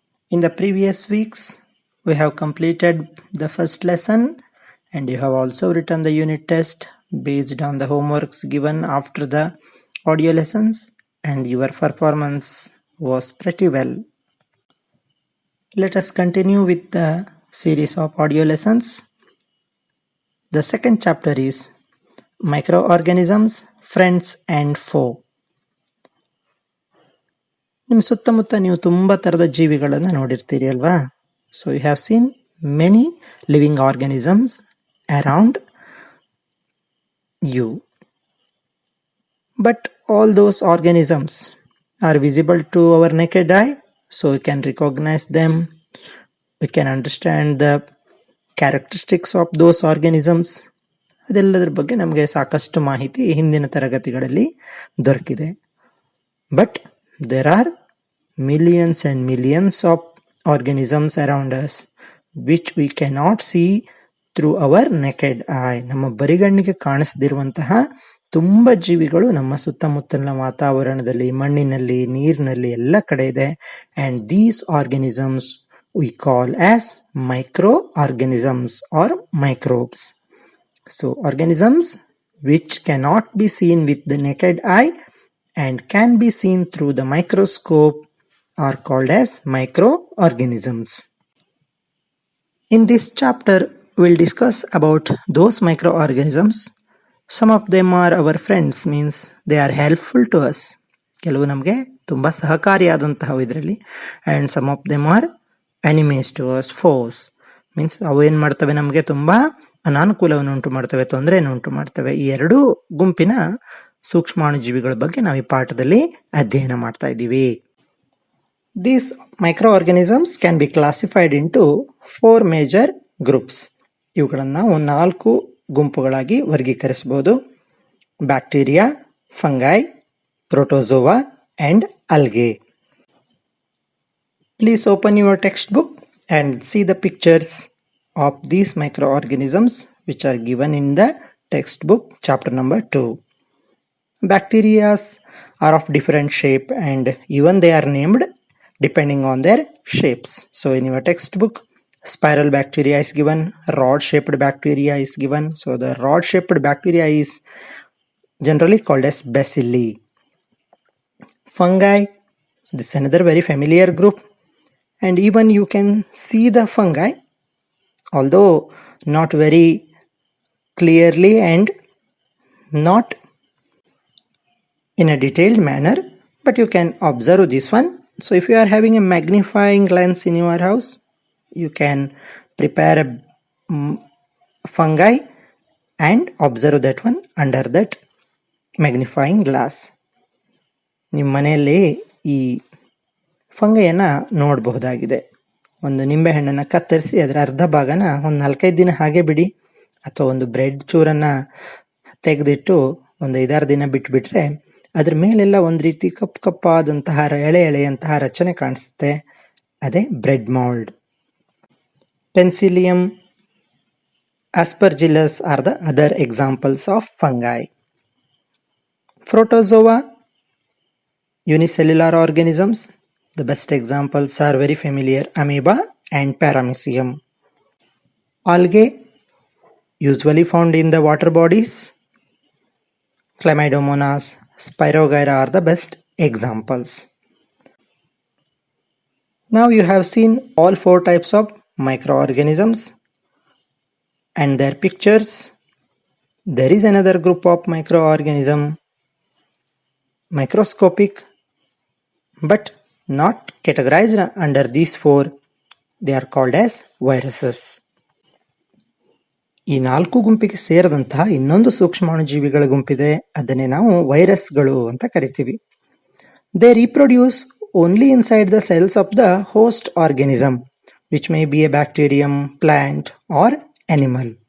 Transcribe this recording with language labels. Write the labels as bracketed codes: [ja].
[en] In the previous weeks, we have completed the first lesson and you have also written the unit test based on the homeworks given after the audio lessons, and your performance was pretty well. Let us continue with the series of audio lessons. The second chapter is Microorganisms, Friends and Foe. [kn] ನಿಮ್ಮ ಸುತ್ತಮುತ್ತ ನೀವು ತುಂಬಾ ತರದ ಜೀವಿಗಳನ್ನು ನೋಡಿರ್ತೀರಿ ಅಲ್ವಾ? [en] So you have seen many living organisms around you. But all those organisms are visible to our naked eye, so we can recognize them. We can understand the characteristics of those organisms. [kn] ಅದೆಲ್ಲದರ ಬಗ್ಗೆ ನಮಗೆ ಸಾಕಷ್ಟು ಮಾಹಿತಿ ಹಿಂದಿನ ತರಗತಿಗಳಲ್ಲಿ ದೊರಕಿದೆ. [en] But there are millions and millions of organisms around us which we cannot see through our naked eye. [kn] ನಮ್ಮ ಬರಿಗಣ್ಣಿಗೆ ಕಾಣಿಸದಿರುವಂತಹ ತುಂಬಾ ಜೀವಿಗಳು ನಮ್ಮ ಸುತ್ತಮುತ್ತಲಿನ ವಾತಾವರಣದಲ್ಲಿ, ಮಣ್ಣಿನಲ್ಲಿ, ನೀರಿನಲ್ಲಿ ಎಲ್ಲ ಕಡೆ ಇದೆ. [en] and these organisms we call as microorganisms or microbes. So organisms which cannot be seen with the naked eye and can be seen through the microscope are called as microorganisms. In this chapter, we'll discuss about those microorganisms. Some of them are our friends, means they are helpful to us. [kn] ಕೆಲವು ನಮಗೆ ತುಂಬಾ ಸಹಕಾರಿಯಾದಂತಹವು ಇದರಲ್ಲಿ. [en] and some of them are enemies to us, foes. means [kn] ಅವು ಏನ್ ಮಾಡ್ತವೆ, ನಮಗೆ ತುಂಬಾ ಅನಾನುಕೂಲವನ್ನು ಉಂಟು ಮಾಡ್ತವೆ, ತೊಂದರೆಯನ್ನು ಉಂಟು ಮಾಡ್ತವೆ. ಈ ಎರಡೂ ಗುಂಪಿನ ಸೂಕ್ಷ್ಮಾಣುಜೀವಿಗಳ ಬಗ್ಗೆ ನಾವು ಈ ಪಾಠದಲ್ಲಿ ಅಧ್ಯಯನ ಮಾಡ್ತಾ ಇದ್ದೀವಿ. [en] These microorganisms can be classified into 4 major groups. [kn] ಇವುಗಳನ್ನು ನಾವು 4 ಗುಂಪುಗಳಾಗಿ ವರ್ಗೀಕರಿಸಬಹುದು. [en] Bacteria, fungi, protozoa and algae. Please open your textbook and see the pictures of these microorganisms which are given in the textbook chapter number 2. Bacteria are of different shape and even they are named depending on their shapes. So in your textbook, spiral bacteria is given, rod shaped bacteria is given. So the rod shaped bacteria is generally called as bacilli. Fungi, so this is another very familiar group, and even you can see the fungi, although not very clearly and not in a detailed manner, but you can observe this one. So if you are having a magnifying lens in your house, you can prepare a fungi and observe that one under that magnifying glass. [kn] ನಿಮ್ಮ ಮನೆಯಲ್ಲಿ ಈ ಫಂಗೈಯನ್ನು ನೋಡಬಹುದಾಗಿದೆ. ಒಂದು ನಿಂಬೆಹಣ್ಣನ್ನು ಕತ್ತರಿಸಿ ಅದರ ಅರ್ಧ ಭಾಗನ ಒಂದು 4-5 ದಿನ ಹಾಗೆ ಬಿಡಿ, ಅಥವಾ ಒಂದು ಬ್ರೆಡ್ ಚೂರನ್ನು ತೆಗೆದಿಟ್ಟು ಒಂದು 5-6 ದಿನ ಬಿಟ್ಬಿಟ್ರೆ ಅದ್ರ ಮೇಲೆಲ್ಲ ಒಂದು ರೀತಿ ಕಪ್ಪಾದಂತಹ ಎಳೆಯಂತಹ ರಚನೆ ಕಾಣಿಸುತ್ತೆ. [en] ಅದೇ bread mould. Penicillium, aspergillus are the other examples of fungi. Protozoa, unicellular organisms. The best examples are very familiar, amoeba and paramecium. Algae, usually found in the water bodies. Chlamydomonas, Spirogyra are the best examples. Now you have seen all 4 types of microorganisms and their pictures. There is another group of microorganism, microscopic, but not categorized under these 4. They are called as viruses. [kn] ಈ 4 ಗುಂಪಿಗೆ ಸೇರಿದಂತಹ ಇನ್ನೊಂದು ಸೂಕ್ಷ್ಮಾಣುಜೀವಿಗಳ ಗುಂಪಿದೆ, ಅದನ್ನೇ ನಾವು ವೈರಸ್ಗಳು ಅಂತ ಕರಿತೀವಿ. [en] They reproduce only inside the cells of the host organism, which may be a bacterium, plant or animal.